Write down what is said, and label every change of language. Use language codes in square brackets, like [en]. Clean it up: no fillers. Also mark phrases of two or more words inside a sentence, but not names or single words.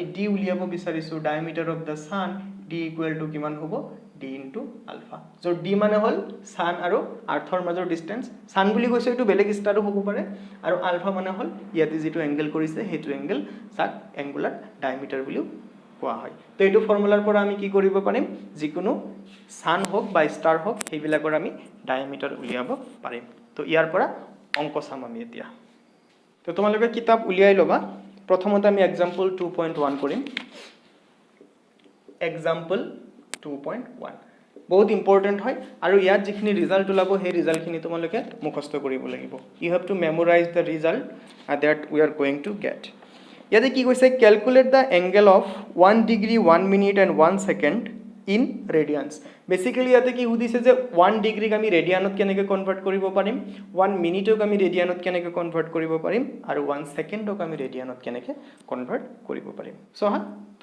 [as] ডি উলিয়াব বিচাৰিছো [en] diameter of the sun D equal to [as] কিমান হ'ব [en] D into alpha [as] যো ডি মানে হ'ল সান আৰু আৰ্থৰ মাজৰ ডিসটেন্স সান বুলি কৈছে এটো বেলেগ স্টাৰো হ'ব পাৰে আৰু আলফা মানে হ'ল ইয়াতে যেটো এংগেল কৰিছে হেতু এংগেল সাক [en] angular diameter [as] বুলিও কোৱা হয় তো এইটো ফৰ্মুলাৰ পৰা আমি কি কৰিব পাৰিম যিকোনো সান হোক বা স্টাৰ হোক সেইবিলাকৰ আমি ডায়ামিটাৰ উলিয়াব পাৰিম তো ইয়াৰ পৰা অংক চাম আমি এতিয়া তো তোমালোকে কিতাপ উলিয়াই লবা প্ৰথমতে আমি এক্সাম্পল 2.1 কৰিম এক্সাম্পল 2.1 বহুত ইম্পৰ্টেন্ট হয় আৰু ইয়াত যিখিনি ৰিজাল্ট ওলাব সেই ৰিজাল্টখিনি তোমালোকে মুখস্থ কৰিব লাগিব [en] you have to memorize the result that we are going to get [as] ইয়াতে কি কৈছে [en] calculate the angle of 1 degree 1 minute and 1 second in radians basically [as] ইয়াতে কি সুধিছে যে 1 ডিগ্ৰীক আমি ৰেডিয়ানত কেনেকৈ কনভাৰ্ট কৰিব পাৰিম 1 মিনিটক আমি ৰেডিয়ানত কেনেকৈ কনভাৰ্ট কৰিব পাৰিম আৰু 1 সেকেন্ডক আমি ৰেডিয়ানত কেনেকৈ কনভাৰ্ট কৰিব পাৰিম সো হা তো